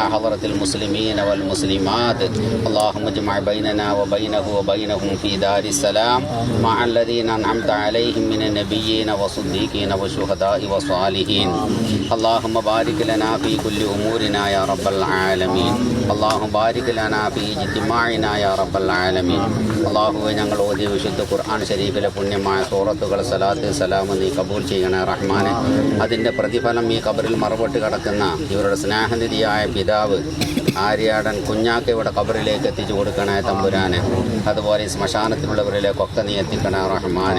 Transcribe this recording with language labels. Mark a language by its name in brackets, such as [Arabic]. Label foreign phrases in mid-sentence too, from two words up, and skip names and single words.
[Arabic] حضرة المسلمين والمسلمات اللهم اجمع بيننا وبينه وبينهم في دار السلام مع الذين أنعمت عليهم من النبيين والصديقين والشهداء والصالحين اللهم بارك لنا في كل أمورنا يا رب العالمين اللهم بارك لنا في اجتماعنا يا رب العالمين [Malayalam] അള്ളാഹുവെ ഞങ്ങൾ ഓതിയ വിശുദ്ധ ഖുർആൻ ശരീഫിലെ പുണ്യമായ സൂറത്തുകൾ സലാത്ത് സലാം നീ കബൂൽ ചെയ്യണേ റഹ്മാനെ. അതിൻ്റെ പ്രതിഫലം ഈ ഖബറിൽ മറവിട്ട് കിടക്കുന്ന ഇവരുടെ സ്നേഹനിധിയായ പിതാവ് ആര്യാടൻ കുഞ്ഞാക്കയുടെ ഖബറിലേക്ക് എത്തിച്ചു കൊടുക്കണേ തമ്പുരാനെ. അതുപോലെ ശ്മശാനത്തിലുള്ളവരിലേക്കൊക്കെ നീ എത്തിക്കണേ റഹ്മാനെ.